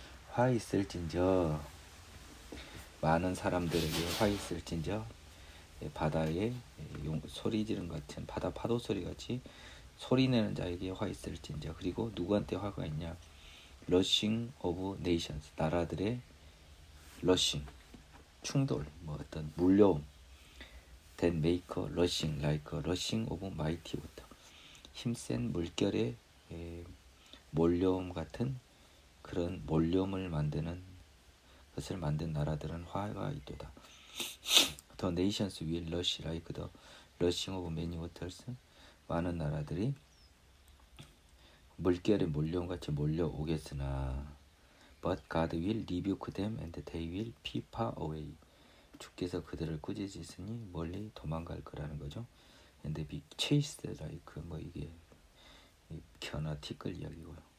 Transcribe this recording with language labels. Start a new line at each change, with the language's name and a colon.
Korean: 화 있을진저 많은 사람들에게 화 있을진저 바다에 소리 지른 같은 바다 파도 소리 같이 소리내는 자에게 화 있을진저. 그리고 누구한테 화가 있냐?
English: 러싱 오브 네이션스
Korean: 나라들의 러싱 충돌 뭐 어떤 물려옴.
English: Then make a rushing like a rushing of mighty water.
Korean: 힘센 물결의 몰려옴 같은 그런 몰려옴을 만드는 것을 만든 나라들은 화가 있도다.
English: The nations will rush like the rushing of many waters.
Korean: 많은 나라들이 물결의 몰려옴 같이 몰려오겠으나
English: But God will rebuke them and they will be far away.
Korean: 주께서 그들을 꾸짖으시니 멀리 도망갈 거라는 거죠.
English: And be chased like
Korean: 뭐 이게 견아 티끌 이야기고요.